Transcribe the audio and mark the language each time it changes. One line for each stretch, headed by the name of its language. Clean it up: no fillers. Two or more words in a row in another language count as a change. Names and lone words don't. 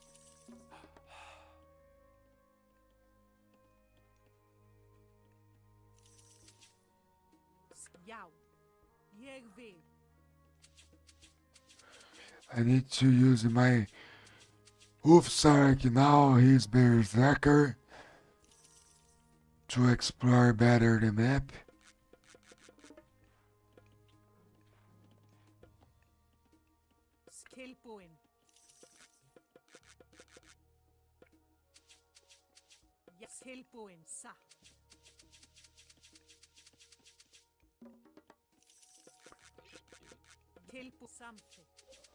Icelandic: Já. Ég vil.
English: I need to use my Ulfsark now, he's Berserker, to explore better the map.
Icelandic: Tilbúinn. Tilbúin. Satt. Samþykkt.